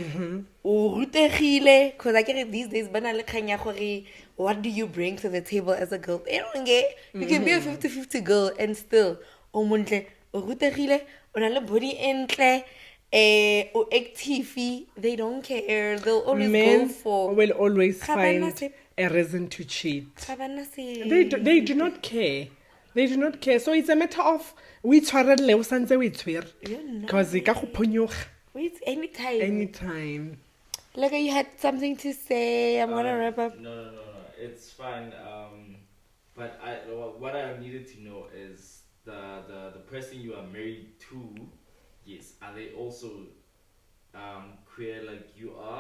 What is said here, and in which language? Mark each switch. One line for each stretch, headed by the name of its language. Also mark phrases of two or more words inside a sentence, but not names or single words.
English: Because I get these days, what do you bring to the table as a girl? They don't get. You can be a 50-50 girl and still, body entle, active, they don't care. They'll always Men go for. will always
Tswana: Ga bana
English: find se- a reason to cheat.
Tswana: ga bana se-
English: They do not care. They do not care. So it's a matter of
Tswana: we tshwarelle o santse we tshwere.
English: Because
Tswana: ka go phonyoga
English: Wait, anytime. anytime. Like you had something to say. I'm gonna wrap up. No. It's fine. But what I needed to know is the person you are married to. Yes, are they also queer like you are?